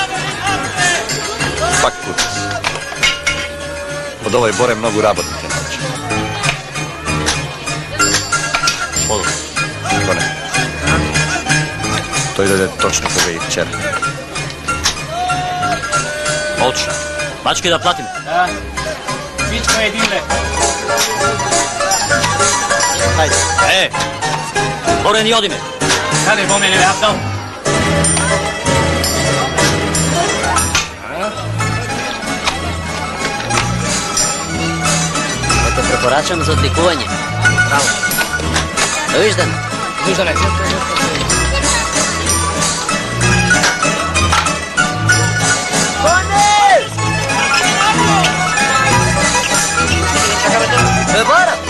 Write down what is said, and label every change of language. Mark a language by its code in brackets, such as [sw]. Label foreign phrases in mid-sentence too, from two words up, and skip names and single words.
[mk] Пак кутис. Од овој боре многу работи ќе научи. Подолу. Гоне. Тој дојде точно кога и вчера. Молчи. Бачки да платим. [bg] Да. Всичко е един лев. [mk] Ајде. Боре, ни одиме. Каде во мене, Абдал? Ето препорачам за одликување. Браво. Довиждане. Довиждане. Бебара!